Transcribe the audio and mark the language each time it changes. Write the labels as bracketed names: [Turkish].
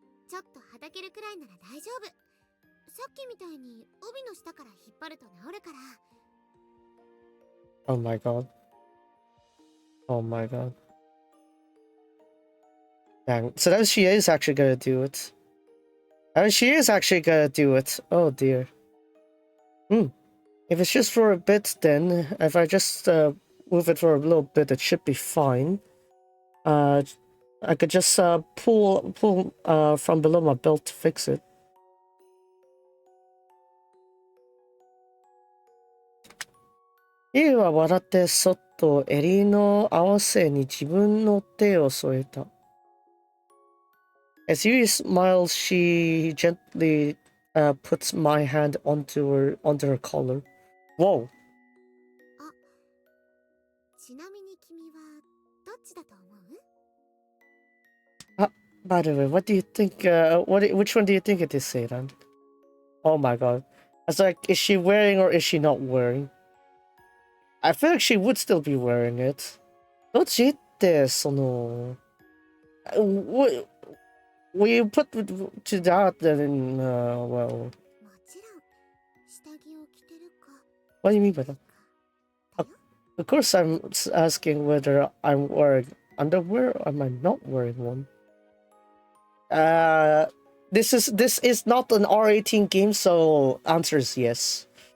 [Japanese] ちょっとはだけるくらいなら大丈夫。さっきみたいに帯の下から引っ張ると治るから。 [English] Oh my god. Oh my god. Dang. So then she is actually gonna do it. Oh dear. If it's just for a bit, then if I just move it for a little bit, it should be fine. I could just pull from below my belt to fix it. [Japanese] Yui は笑ってそっと襟の合わせに自分の手を添えた。 [English] As Yui smiles, she gently puts my hand onto her collar. Whoa. [Japanese] ちなみに君はどっちだと思う？ [English] By the way, what do you think? Which one do you think it is, Seiran? Oh my god. I was like, is she wearing or is she not wearing? I feel like she would still be wearing it. [Japanese] どっちってその [English] Will you put to that then well? [Japanese] もちろん下着を着てるか。 [English] What do you mean by that? Of course, I'm asking whether I'm wearing underwear or am I not wearing one. This is not an R18 game, so answer is yes.